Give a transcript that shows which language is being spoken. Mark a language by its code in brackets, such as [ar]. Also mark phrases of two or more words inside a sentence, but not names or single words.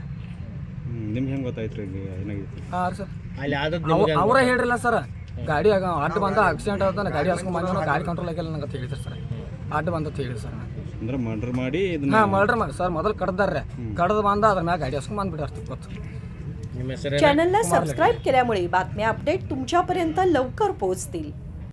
[kn] ನಿಮ್ಗೆ ಹೆಂಗೆ ಗೊತ್ತಾಯ್ತು ರೀ ಏನಾಗಿತ್ತು ಹಾಂ ಸರ್ ಅಲ್ಲಿ ಆದದ್ದು ಅವರೇ ಹೇಳಿರಲ್ಲ ಸರ್ ಗಾಡಿ ಅಡ್ಡ ಬಂದ ಆಕ್ಸಿಡೆಂಟ್ ಆದ ಗಾಡಿ ಹಾಸ್ಕೊಂಡ್ ಬಂದ ಗಾಡಿ ಕಂಟ್ರೋಲ್ ಆಗಿಲ್ಲ ನಂಗೆ ಹೇಳಿದ್ರು ಸರ್ ಅಡ್ಡ ಬಂದ ಹೇಳಿದ್ರು ಸರ್ ಅಂದ್ರೆ ಮರ್ಡರ್ ಮಾಡಿ ಇದನ್ನ ಹಾಂ ಮರ್ಡರ್ ಮಾಡಿ ಸರ್ ಮೊದಲು ಕಡ್ದಾರ್ರೆ ಕಡ್ದು ಬಂದ ಅದ್ರ ಮ್ಯಾಗ ಗಾಡಿ ಹಾಸ್ಕೊಂಡ್ ಬಂದ್ಬಿಟ್ಟು ಗೊತ್ತು ನಿಮ್ಮ ಹೆಸರು [mr] चॅनलला सबस्क्राईब केल्यामुळे बातम्या अपडेट तुमच्यापर्यंत लवकर पोहोचतील.